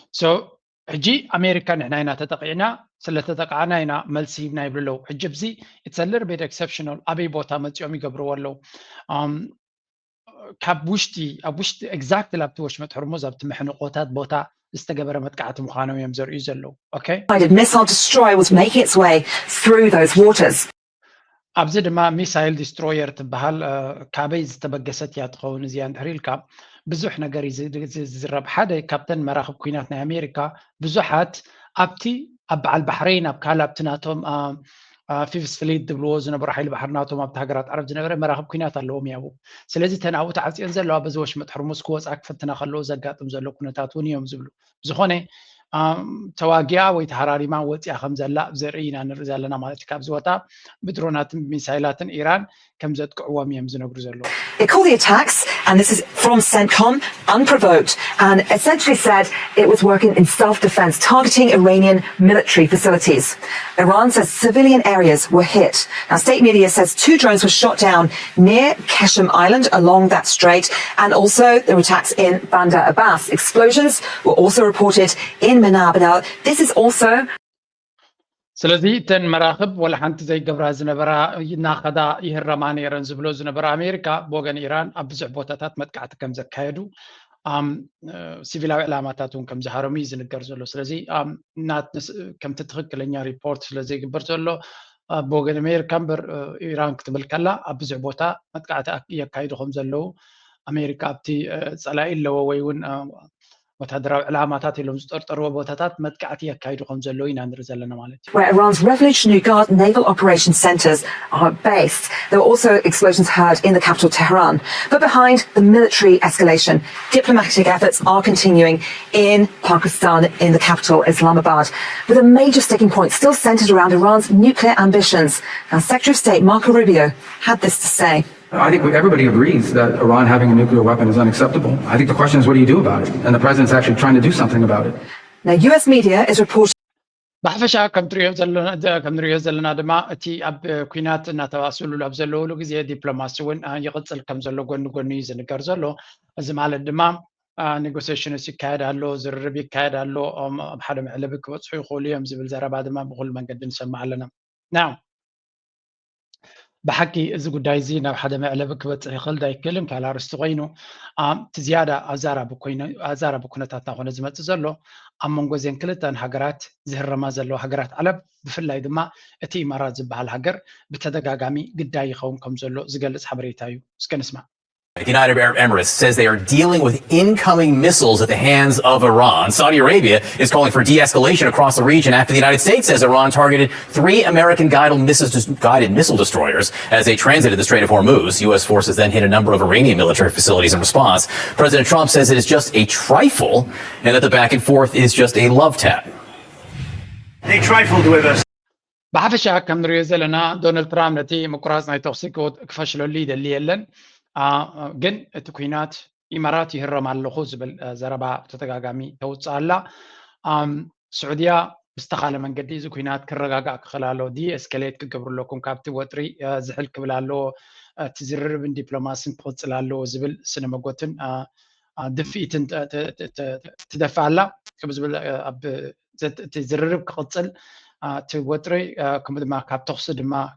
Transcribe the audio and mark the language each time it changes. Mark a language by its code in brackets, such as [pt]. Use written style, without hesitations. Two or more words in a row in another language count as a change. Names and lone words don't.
[en] So, [ti] ሕጂ ኣሜሪካ ንሕና ኢና ተጠቂዕና ስለተጠቃዕና ኢና መልሲ ሂብና ይብሉ ኣለዉ ሕጂ ብዚ [en] it's a little bit exceptional [ti] ኣበይ ቦታ መፂኦም ይገብርዎ ኣለዉ ካብ ውሽጢ ኣብ ውሽጢ ኤግዛክትሊ ኣብቲ ወሽመጥ ሕርሙዝ ኣብቲ ምሕንቆታት ቦታ ዝተገበረ መጥቃዕቲ ምዃኖም እዮም ዘርእዩ ዘለዉ ኦኬ [en] missile destroyer was making its way through those waters. [ti] ኣብዚ ድማ [en] missile destroyer [ti] ትበሃል ካበይ ዝተበገሰት እያ ትኸውን እዚኣ እንድሕር ኢልካ ብዙሕ ነገር ዝዝረብ ሓደ ካብተን መራኽብ ኩናት ናይ ኣሜሪካ ብዙሓት ኣብቲ ኣብ በዓል ባሕረይን ኣብ ካልእ ናቶም [en] fifth fleet [ti] ድብልዎ ዝነበሩ ሓይሊ ባሕር ናቶም ኣብቲ ሃገራት ዓረብ ዝነበረ መራኽብ ኩናት ኣለዎም ያው ስለዚ ተናብኡ ተዓፅየን ዘለዋ በዚ ወሽመጥ ሕርሙዝ ክወፅኣ ክፍትና ከለዎ ዘጋጥም ዘሎ ኩነታት እውን እዮም ዝብሉ ዝኾነ ተዋጊያ ወይ ተሃራሪማ ወፂያ ከም ዘላ ዘርኢ ኢና ንርኢ ዘለና ማለት እዩ ካብዚ ወታ ብድሮናትን ሚሳይላትን ኢራን ከም ዘጥቅዕዎም እዮም ዝነግሩ ዘለዉ [en] They call the attacks, and this is from CENTCOM, unprovoked, and essentially said it was working in self-defense, targeting Iranian military facilities. Iran says civilian areas were hit. Now, state media says 2 drones were shot down near Qashm Island along that strait, and also there were attacks in Bandar Abbas. Explosions were also reported in Manab. Now, this is also... [ti] ስለዚ ተን መራኽብ ወላ ሓንቲ ዘይገብራ ዝነበራ ናኸዳ ይህረማ ነይረን ዝብሎ ዝነበራ ኣሜሪካ ብወገን ኢራን ኣብ ብዙሕ ቦታታት መጥቃዕቲ ከም ዘካየዱ ሲቪላዊ ዕላማታት እውን ከም ዝሃረሙ እዩ ዝንገር ዘሎ ስለዚ ከምቲ ትኽክለኛ ሪፖርት ስለዘይግበር ዘሎ ብወገን ኣሜሪካ እምበር ኢራን ክትብል ከላ ኣብ ብዙሕ ቦታ መጥቃዕቲ የካይዱ ከም ዘለዉ ኣሜሪካ ኣብቲ ፀላኢ ኣለዎ ወይ እውን ወታደራዊ ዕላማታት ኢሎም ዝጠርጠርዎ ቦታታት መጥቃዕቲ የካይዱ ከም ዘለዉ ኢና ንርኢ ዘለና ማለት እዩ [en] Where Iran's Revolutionary Guard naval operations centers are based. There were also explosions heard in the capital Tehran. But behind the military escalation, diplomatic efforts are continuing in Pakistan, in the capital Islamabad, with a major sticking point still centered around Iran's nuclear ambitions. Now, Secretary of State Marco Rubio had this to say. I think everybody agrees that Iran having a nuclear weapon is unacceptable. I think the question is, what do you do about it? And the president's actually trying to do something about it. Now, US media is reporting. [ti] ብሓፈሻ ከም ንሪኦ ዘለና ድማ እቲ ኣብ ኩናት እናተዋስሉሉ ኣብ ዘለውሉ ግዜ ዲፕሎማሲ እውን ይቕፅል ከም ዘሎ ጎኒ ጎኒ እዩ ዝንገር ዘሎ እዚ ማለት ድማ ኔጎሲዬሽንስ ይካየድ ኣሎ ዝርርብ ይካየድ ኣሎ ኣብ ሓደ መዕለቢ ክበፅሑ ይኽእሉ እዮም ዝብል ዘረባ ድማ ብኩሉ መንገዲ ንሰማዕ ኣለና ናው ብሓቂ እዚ ጉዳይ እዚ ናብ ሓደ መዕለቢ ክበፅሕ ይኽእል ዳ ይክእልን ካል ኣርስቲ ኮይኑ እቲ ዝያዳ ኣዛራቢ ኩነታትና ኮነ ዝመፅእ ዘሎ ኣብ መንጎ እዘን ክልተን ሃገራት ዝህረማ ዘለዋ ሃገራት ዓለም ብፍላይ ድማ እቲ ኢማራት ዝበሃል ሃገር ብተደጋጋሚ ግዳይ ይኸውን ከም ዘሎ ዝገልጽ ሓበሬታ እዩ። እስከ ንስማዕ። [en] The United Arab Emirates says they are dealing with incoming missiles at the hands of Iran. Saudi Arabia is calling for de-escalation across the region after the United States says Iran targeted 3 American guided missile destroyers as they transited the Strait of Hormuz. U.S. forces then hit a number of Iranian military facilities in response. President Trump says it is just a trifle and that the back and forth is just a love tap. They trifled with us. [ti] ብሓፈሻ ከም ንሪኦ ዘለና ዶናልድ ትራምፕ ነቲ ምቁራፅ ናይ ተኽሲ ክፈሽለሉ ይደሊ የለን ግን እቲ ኩናት ኢማራት ይህረም ኣለኹ ዝብል ዘረባ ተተጋጋሚ ተውፅእ ኣላ። ስዑድያ ብዝተኻለ መንገዲ እዚ ኩናት ክረጋጋእ ክኽእል ኣለዎ ዲ ኤስከሌት ክገብሩ ኣለኩም ካብቲ ወጥሪ ዝሕል ክብል ኣለዎ እቲ ዝርርብን ዲፕሎማስን ክቕፅል ኣለዎ ዝብል ስነ መጎትን ድፊኢትን ትደፍእ ኣላ። ከምኡ ዝብል እቲ ዝርርብ ክቕፅል እቲ ወጥሪ ከምኡ ድማ ካብ ተኽሲ ድማ